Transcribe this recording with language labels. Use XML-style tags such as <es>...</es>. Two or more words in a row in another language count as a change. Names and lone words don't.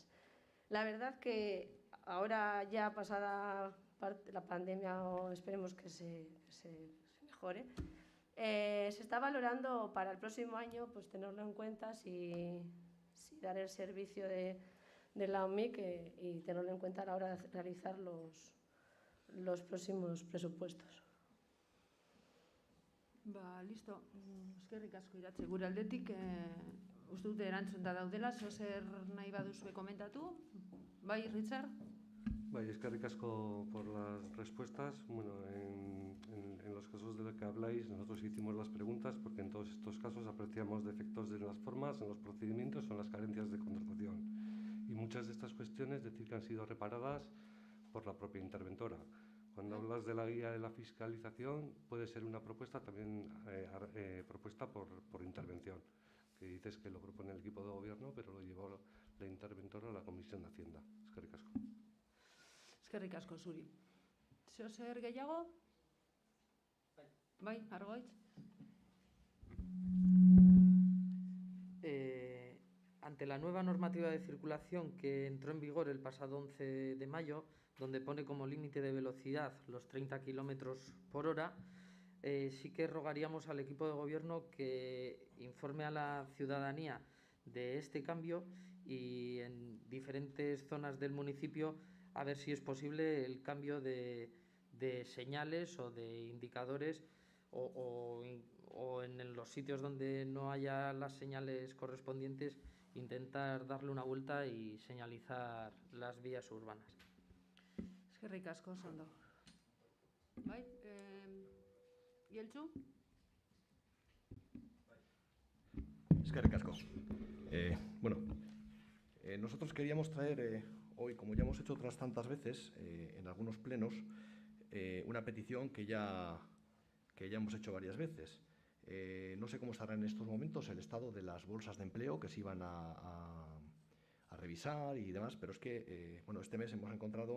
<es>La verdad que ahora ya pasada la pandemia, o esperemos que se mejore, se está valorando para el próximo año pues tenerlo en cuenta si dar el servicio de la OMIC y tenerlo en cuenta a la hora de realizar los próximos presupuestos. Listo.</es> <eu>Eskerrik asko Iratxe. Gure aldetik uste dute erantzunta daudela, zer nahi baduzue komentatu? Bai, Richard? Bai, eskerrik asko</eu> <es>por las respuestas. Bueno, en los casos de los que habláis, nosotros hicimos las preguntas porque en todos estos casos apreciamos defectos en las formas, en los procedimientos o en las carencias de contratación. Y muchas de estas cuestiones decir que han sido reparadas por la propia interventora. Cuando hablas de la guía de la fiscalización, puede ser una propuesta también propuesta por intervención, que dices que lo propone el equipo de gobierno, pero lo llevó la interventora a la Comisión de Hacienda.</es> <eu>Eskerrik asko. Eskerrik asko zuri. Zer gehiago? Bai, Argoitz?</eu> <es>Ante la nueva normativa de circulación que entró en vigor el pasado 11 de mayo, donde pone como límite de velocidad los 30 kilómetros por hora, sí que rogaríamos al equipo de gobierno que informe a la ciudadanía de este cambio y en diferentes zonas del municipio a ver si es posible el cambio de señales o de indicadores o en los sitios donde no haya las señales correspondientes intentar darle una vuelta y señalizar las vías urbanas.</es> <eu>Eskerrik asko, ondo. Bai, Ieltsu? Eskerrik asko.</eu> <es>Nosotros queríamos traer hoy, como ya hemos hecho otras tantas veces en algunos plenos, una petición que ya hemos hecho varias veces. No sé cómo estará en estos momentos el estado de las bolsas de empleo que se iban a revisar y demás, pero es que este mes hemos encontrado</es>